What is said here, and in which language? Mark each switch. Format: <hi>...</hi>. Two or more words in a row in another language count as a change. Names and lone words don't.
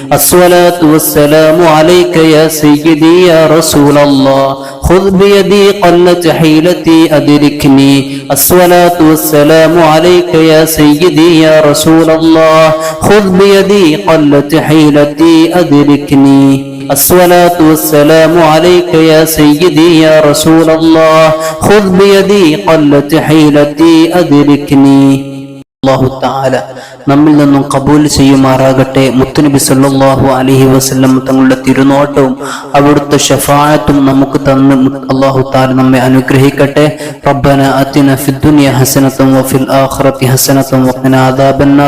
<ar>الصلاة والسلام عليك يا سيدي يا رسول الله خذ بيدي قلت حيلتي أدركني الصلاة والسلام عليك يا سيدي يا رسول الله خذ بيدي قلت حيلتي أدركني الصلاة والسلام عليك يا سيدي يا رسول الله خذ بيدي قلت حيلتي أدركني</ar> <ml>അല്ലാഹു തആല നമ്മിൽ നിന്നും ഖബൂൽ ചെയ്യുമാറാകട്ടെ. മുത്തുനബി</ml> <ar>صلى الله عليه وسلم</ar> <ml>തങ്ങളുടെ തിരുനോട്ടവും അവിടുത്തെ ശഫാഅത്തും നമുക്ക് തന്ന്</ml> <ar>الله تعالى</ar> <ml>നമ്മെ അനുഗ്രഹിക്കട്ടെ.</ml> <ar>ربنا آتنا في الدنيا حسنة وفي الآخرة حسنة وقنا عذاب النار.</ar>